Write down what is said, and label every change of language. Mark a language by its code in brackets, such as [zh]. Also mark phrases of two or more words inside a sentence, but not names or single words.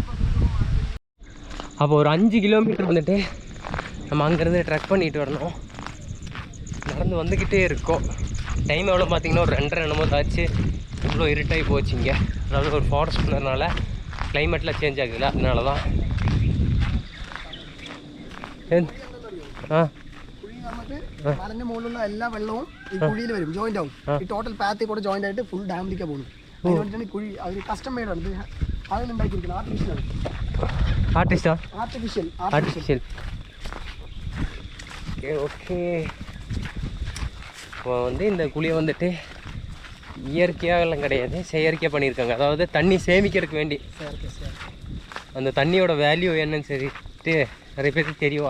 [ta] அப்போ ஒரு 5 கிலோமீட்டர் வந்துட்டு நம்ம அங்கேருந்து ட்ரெக் பண்ணிட்டு வரணும். நடந்து வந்துக்கிட்டே இருக்கோம். டைம் எவ்வளோ பார்த்தீங்கன்னா ஒரு 2:30 என்னமோ ஆச்சு. இவ்வளோ இருட்டாகி போச்சு இங்கே. அதாவது ஒரு ஃபாரஸ்ட் பண்ணதுனால கிளைமேட்லாம் சேஞ்ச் ஆகுதுல்ல, அதனால தான். [ml] എല്ലാ വെള്ളവും ഈ കുഴിയിൽ വരും, ജോയിന്റ് ആവും. ഈ ടോട്ടൽ പാത്തിൽ കൂടെ ജോയിന്റ് ആയിട്ട് ഫുൾ ഡാമിലേക്ക് പോകുന്നു. അതിനുവേണ്ടിയാണ് കുഴി അവർ [en] custom made [ml] ആണ്. അതിനുണ്ടാക്കിയിരിക്കുന്നത് ആർട്ടിഫിഷ്യൽ. [ta] ஓகே, இப்போ வந்து இந்த குழியை வந்துட்டு இயற்கையாகலாம் கிடையாது, செயற்கையாக பண்ணியிருக்காங்க. அதாவது தண்ணி சேமிக்கிறதுக்கு வேண்டி. அந்த தண்ணியோட வேல்யூ என்னன்னு சொல்லிட்டு நிறைய பேருக்கு தெரியும்.